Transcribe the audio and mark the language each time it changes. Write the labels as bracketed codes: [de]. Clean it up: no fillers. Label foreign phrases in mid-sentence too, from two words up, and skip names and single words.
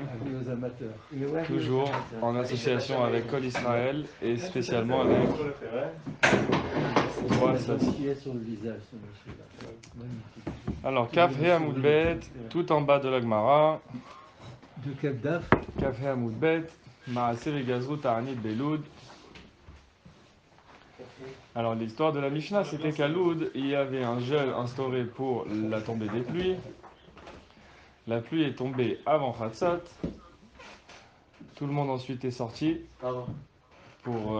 [fr] Avis aux amateurs. toujours en association avec Kol Israël et spécialement avec Droit Sassi. Sur le visage, ce monsieur-là. Magnifique. [he] Alors, כה עמוד ב, [fr] tout en bas de la Gemara. De quel daf? [he] כה עמוד ב, מעשה וגזרו תענית בלוד. [fr] Alors, l'histoire de la Mishnah, c'était qu'à Loud, il y avait un jeûne instauré pour la tombée des pluies. La pluie est tombée avant Chatzot. Tout le monde ensuite est sorti pour